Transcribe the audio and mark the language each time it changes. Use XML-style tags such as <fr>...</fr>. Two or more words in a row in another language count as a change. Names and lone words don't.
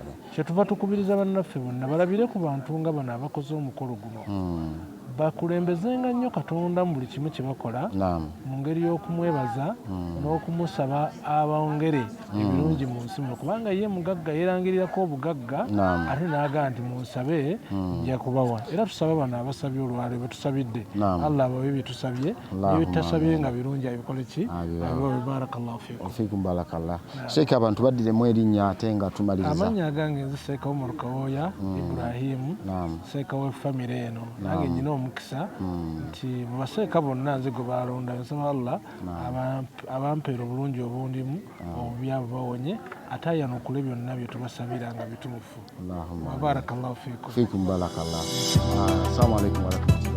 <lg>Kyetuva tukubiriza bannaffe bonna balabire ku bantu nga bano abakoze omukolo guno bakulembezenga nnyo Katonda mu buli kimu kye bakola mu ngeri y'okumwebaza n'okumusaba abongere ebirungi mu nsi muno kubanga ye mugagga yeerangirirako obugagga ate n'agamba nti munsabe nja kubawa. Era tusaba bano abasabye olwaleero betusabidde Allah abawe byetusabye n'ebitasabye nga birungi abikole ki abibawe.</lg> <ar>بارك الله فيكم. فيكم بارك الله.</ar> <lg>Sheikh abantu baddiremu erinnya ate nga tumaliriza. Amannya agange nze Sheikh Umar Kawoya Ibrahim Sheikh wa famire eno nange nyina omukisa nti mu baseeka bonna nze gwe balonda nsaba Allah abampeera obulungi obundimu obubi abo bawonye ate ayanukule byonna bye tubasabira nga bituufu.</lg> <ar>بارك الله فيكم. فيكم بارك الله. السلام عليكم ورحمة الله.</ar>